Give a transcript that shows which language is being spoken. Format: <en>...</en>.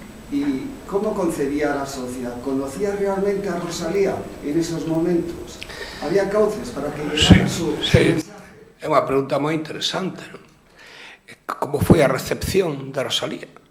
<es>¿Y cómo concebía la sociedad? ¿Conocía realmente a Rosalía en esos momentos? ¿Había cauces para que llegara su mensaje?</es> <gl>É unha pregunta moi interesante, non? Como foi a recepción de Rosalía?</gl>